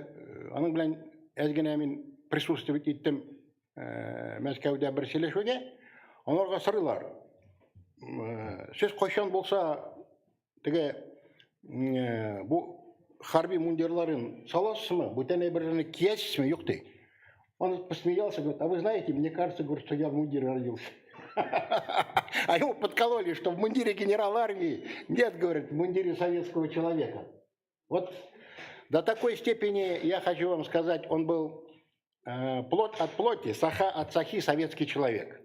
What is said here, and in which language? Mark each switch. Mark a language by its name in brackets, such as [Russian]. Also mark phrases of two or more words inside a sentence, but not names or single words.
[Tatar] Аның белән әзгенә мин присутствовать иттем Мәскәүдә бер сөйләшүгә. Аларга сорыйлар. Сез кайчан булса теге бу хәрби мундирларын саласызмы? Бүтән әйберләрне киясезме? Юк ди. [Russian] Он посмеялся, говорит: а вы знаете, мне кажется, говорит, что я в мундире родился. А ему подкололи, что в мундире генерала армии. Нет, говорит, в мундире советского человека. Вот до такой степени, я хочу вам сказать, он был плоть от плоти, саха от сахи советский человек.